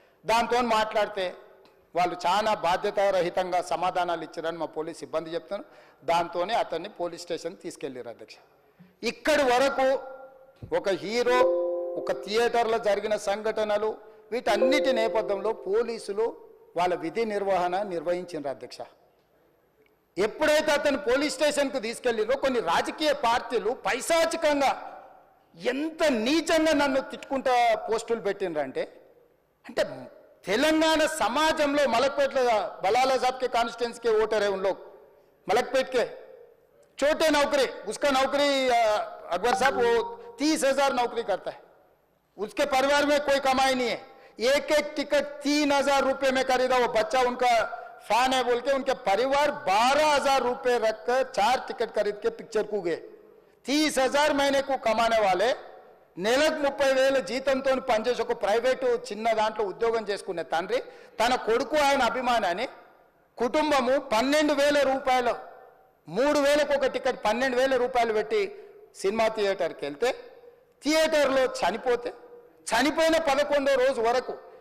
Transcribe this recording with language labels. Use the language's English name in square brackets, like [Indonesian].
[Telugu] దాంతో మాట్లాడితే వాళ్ళు చాలా బాధ్యతారహితంగా సమాధానాలు ఇచ్చారని మా పోలీస్ సిబ్బంది చెప్తున్నారు. దాంతోనే అతన్ని పోలీస్ స్టేషన్ తీసుకెళ్ళారు అధ్యక్ష. ఇక్కడి వరకు ఒక హీరో, ఒక థియేటర్లో జరిగిన సంఘటనలు, వీటన్నిటి నేపథ్యంలో పోలీసులు వాళ్ళ విధి నిర్వహణ నిర్వహించారు అధ్యక్ష. ఎప్పుడైతే అతను పోలీస్ స్టేషన్కు తీసుకెళ్ళిరో కొన్ని రాజకీయ పార్టీలు పైశాచికంగా ఎంత నీచంగా నన్ను తిట్టుకుంటా పోస్టులు పెట్టినరంటే, అంటే తెలంగాణ समाजంలో [Hindi] मलकपेट बलाला साहब के कॉन्स्टिट्यूंसी के वोटर है, उन लोग मलकपेट के छोटे नौकरी, उसका नौकरी अकबर साहब वो 30,000 नौकरी करता है, उसके परिवार में कोई कमाई नहीं है, एक टिकट 3,000 रुपये में खरीदा, वो बच्चा उनका फैन है बोल के उनके परिवार 12,000 रुपये रखकर 4 टिकट खरीद के पिक्चर को गए। 30,000 महीने को कमाने वाले [Telugu] నెలకు 30,000 జీతంతో పనిచేసి ఒక ప్రైవేటు చిన్న దాంట్లో ఉద్యోగం చేసుకునే తండ్రి తన కొడుకు ఆయన అభిమానాన్ని కుటుంబము 12,000 రూపాయలు 3,000కు ఒక టికెట్ 12,000 రూపాయలు పెట్టి సినిమా థియేటర్కి వెళ్తే థియేటర్లో చనిపోయిన 11వ రోజు వరకు